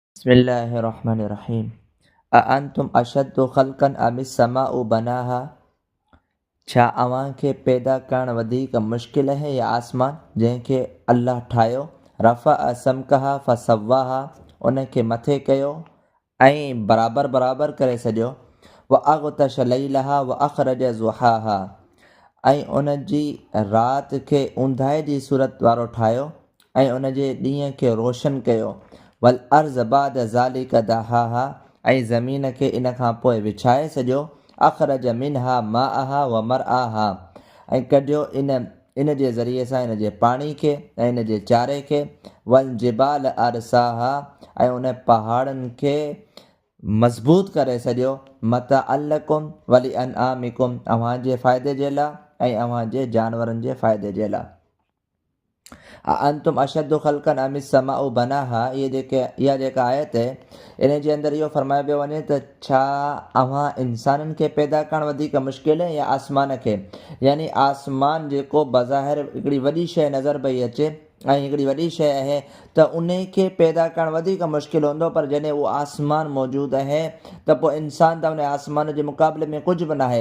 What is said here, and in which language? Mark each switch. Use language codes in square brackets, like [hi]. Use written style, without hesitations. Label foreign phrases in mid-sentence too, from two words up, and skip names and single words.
[ar] بسم الله الرحمن الرحيم. أأنتم أشد خلقا أم السماء بناها. [sd] छा अव्हां खे पैदा करणु वधीक मुश्किल है या आसमान जंहिंखे अल्लाह ठाहियो। [ar] رفع سمكها فسواها, [sd] उनखे मथे कयो ऐं बराबरि बराबरि करे छॾियो। [ar] وأغطش ليلها وأخرج ضحاها, [sd] ऐं उन जी राति खे ऊंदाहि जी सूरत वारो ठाहियो ऐं उन जे ॾींहं खे रोशन कयो। [ar] والأرض بعد ذلك دحاها, [sd] ऐं ज़मीन खे इन खां पोइ विछाए छॾियो। [ar] أخرج منها ماءها ومرعاها, [sd] ऐं कढियो इन जे ज़रिए सां इन जे पाणी खे ऐं इन जे चारे खे। [ar] والجبال أرساها, [sd] ऐं उन पहाड़नि खे मज़बूत करे छॾियो। [ar] متاعا لكم ولأنعامكم, [sd] अव्हां जे फ़ाइदे जे लाइ ऐं अव्हां जे जानवरनि जे फ़ाइदे जे लाइ। [ar] أنتم أشد خلقا أم السماء بناها, [sd] इहा जेका आयत आहे इन जे अंदरि इहो फरमायो पियो वञे त छा अव्हां इंसाननि खे पैदा करणु वधीक मुश्किल आहे या आसमान खे। यानी आसमान जेको बज़ाहिर हिकिड़ी वॾी शइ नज़र पई अचे ऐं हिकिड़ी वॾी शइ आहे त उन खे पैदा करणु वधीक मुश्किल हूंदो, पर जॾहिं उहो आसमान मौजूदु आहे त पोइ इंसान त उन आसमान जे मुक़ाबले में कुझु बि न आहे।